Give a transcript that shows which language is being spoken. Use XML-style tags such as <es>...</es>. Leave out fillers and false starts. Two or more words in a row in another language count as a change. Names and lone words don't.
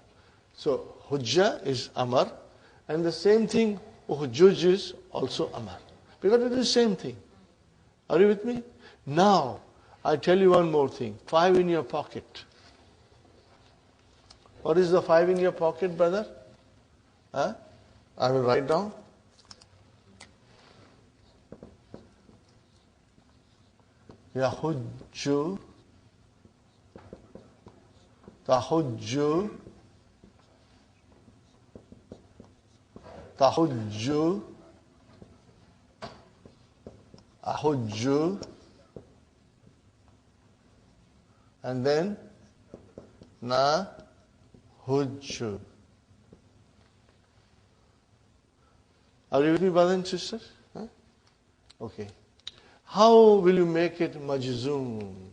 <en>So, hujjah is amar, and the same thing, hujjuj is also amar. Because it is the same thing. Are you with me? Now, I tell you one more thing. 5 in your pocket. What is the 5 in your pocket, brother? I will write down.</en> <ar>يَحُجُّ، تَحُجُّ، تَحُجُّ، أَحُجُّ,</ar> <en>and then na hujju. Are you with me, brothers and sisters? Okay. How will you make it majzoom?</en>